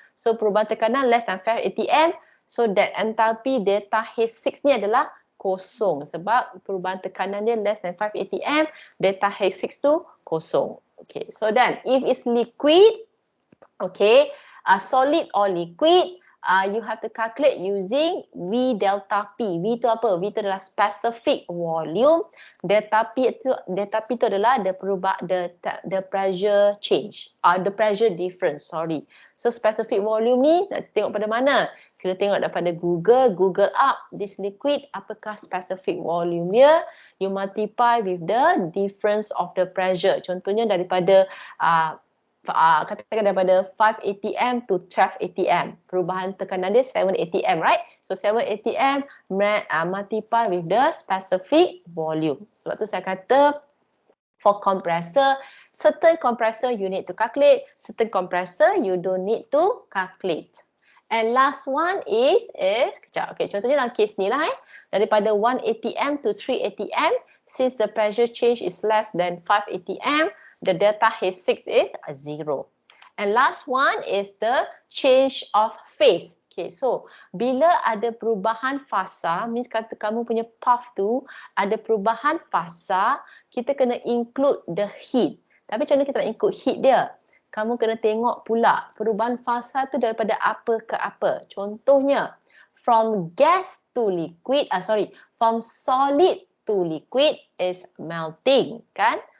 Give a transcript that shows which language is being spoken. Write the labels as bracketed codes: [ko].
[ms] So perubahan tekanan less than 5 atm. So that enthalpy delta H6 ni adalah kosong sebab perubahan tekanan dia less than 5 atm, delta H6 tu kosong. [en] Okay, so then if it's liquid, okay, solid or liquid, you have to calculate using V delta P. [ms] V itu apa? V itu adalah specific volume. Delta P itu adalah [en] the pressure change. The pressure difference, sorry. So specific volume [ms] ni nak tengok pada mana? Kita tengok daripada Google up this liquid, apakah specific volume dia. [en] You multiply with the difference of the pressure. [ms] Contohnya daripada katakan daripada 5 atm to 12 atm. Perubahan tekanan dia [en] 7 atm, right? So 7 atm multiply with the specific volume. [ms] Sebab tu saya kata [en] for compressor, certain compressor you need to calculate, certain compressor you don't need to calculate. And last one is kejap. Okay, [ms] contohnya dalam case ni lah daripada [en] 1 atm to 3 atm, since the pressure change is less than 5 atm, the delta H6 is 0. And last one is the change of phase. [ms] Okay, so bila ada perubahan fasa, means kata kamu punya path tu ada perubahan fasa, kita kena include the heat. Tapi macam mana kita nak include heat dia? Kamu kena tengok pula perubahan fasa tu daripada apa ke apa. [en] Contohnya, from gas to liquid, from solid to liquid is melting, kan?